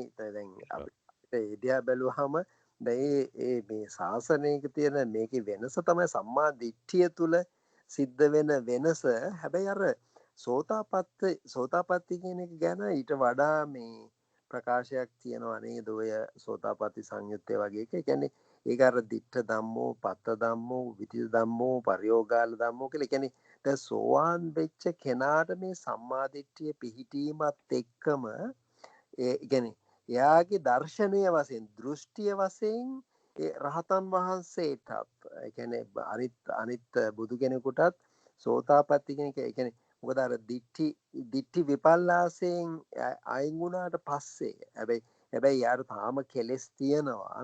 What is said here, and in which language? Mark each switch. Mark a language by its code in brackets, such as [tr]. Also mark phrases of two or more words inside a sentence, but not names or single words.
[si] දැන් අපිට ඒ දිහා බැලුවාම දැන් මේ ශාසනයක තියෙන මේකේ වෙනස තමයි සම්මා දිට්ඨිය තුල සිද්ධ වෙන වෙනස. හැබැයි අර සෝතාපට්ටි කියන එක ගැන ඊට වඩා මේ ප්‍රකාශයක් තියෙනවා නේද? ඔය සෝතාපට්ටි සංයුත්තේ වගේ එක. ඒ කියන්නේ ඒක අර [pi] දිට්ඨ ධම්මෝ, පත්ත ධම්මෝ, විචිත ධම්මෝ, පරියෝගාල ධම්මෝ [si] කියලා. ඒ කියන්නේ දැන් සෝවාන් වෙච්ච කෙනාට මේ සම්මාදිට්ඨිය පිහිටීමත් එක්කම ඒ කියන්නේ එයාගේ දර්ශනීය වශයෙන්, දෘෂ්ටිය වශයෙන් ඒ රහතන් වහන්සේටත් ඒ කියන්නේ අනිත් බුදු කෙනෙකුටත් සෝතාපට්ටි කියන එක ඒ කියන්නේ මොකද අර දිට්ඨි විපල්ලාසයෙන් අයින් වුණාට පස්සේ හැබැයි යාර තාම කෙලස් තියෙනවා.